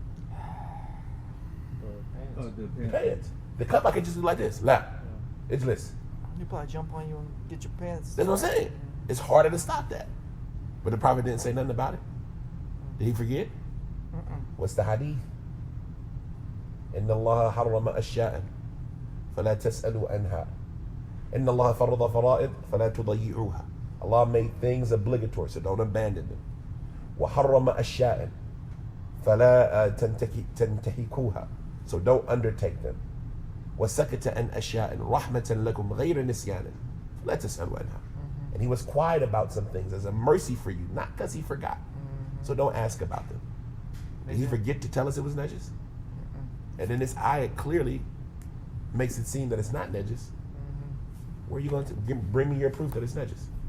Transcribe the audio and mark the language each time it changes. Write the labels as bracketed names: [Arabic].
[English] the pants. Oh, the The pants. The cup I can just do like this. La. It's this. You probably jump on you and get your pants. That's what I'm saying. It's harder to stop that. But the Prophet didn't say nothing about it. Did he forget? What's the hadith? [Arabic] إن الله حرم أشياء فلا تسألوا عنها. إن الله فرض فرائض فلا تضيعوها. [English] Allah made things obligatory, so don't abandon them. [Arabic] وحرم أشياء فلا تنتهكوها, [English] so don't undertake them. [Arabic] وسكت عن أشياء رحمة لكم غير نسيان فلا تسألوا عنها. [English] And he was quiet about some things as a mercy for you, not because he forgot. So don't ask about them. Did he forget to tell us it was najis? And then this ayat clearly makes it seem that it's not najis. Where are you going to bring me your proof that it's najis?